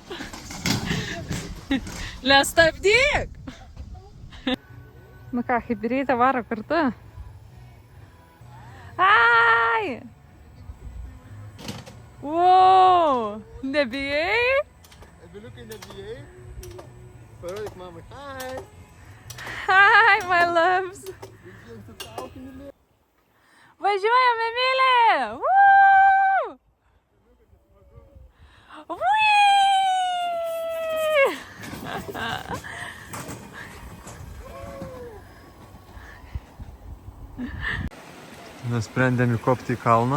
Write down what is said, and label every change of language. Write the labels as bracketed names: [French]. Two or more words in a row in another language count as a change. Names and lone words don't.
[Lithuanian] Nestabdyk! Nu ką, Hibirytė varo kartu. Ai! Wow! Nebijai? Emiliukai, nebijai? Parodyk mamai. [English] Hi! Hi, my loves! [Lithuanian] Važiuojam, Emilė! Woo! Nusprendėm įkopti į kalną.